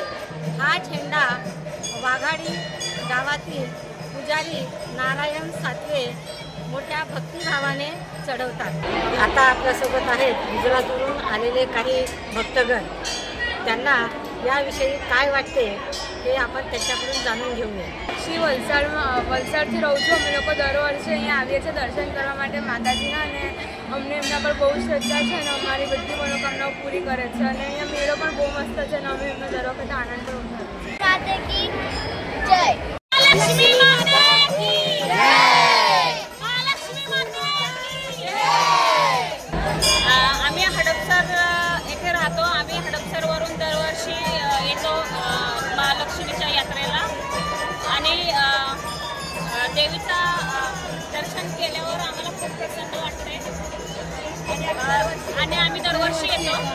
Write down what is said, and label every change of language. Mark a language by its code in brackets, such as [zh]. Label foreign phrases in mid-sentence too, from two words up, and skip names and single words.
[mr] हा झेंडा वाघाडी गावातील पुजारी नारायण सातवे मोठ्या भक्तिभावाने चढवतात। आता आपल्यासोबत आहेत गुजरातवरून आलेले काही भक्तगण। त्यांना याविषयी काय वाटते हे आपण त्यांच्याकडून जाणून घेऊया। [gu] શ્રી વલસાડથી રહું છું। અમે લોકો દર વર્ષે અહીંયા આવીએ છીએ દર્શન કરવા માટે માતાજીના, અને અમને એમના પર બહુ શ્રદ્ધા છે અને અમારી બધી મનોકામનાઓ પૂરી કરે છે। અને અહીંયા મેળો પણ બહુ મસ્ત છે અને અમે એમનો દર વખતે આનંદ પણ ઉઠાવીએ છીએ। [hi] माता की जय। महालक्ष्मी माता की जय। महालक्ष्मी माता की जय। [mr] आम्ही हडपसर येथे राहतो। आम्ही हडपसरवरून दरवर्षी येतो महालक्ष्मीच्या यात्रेला आणि देवीचा दर्शन केल्यावर आम्हाला खूप प्रसन्न वाटते आणि आम्ही दरवर्षी येतो।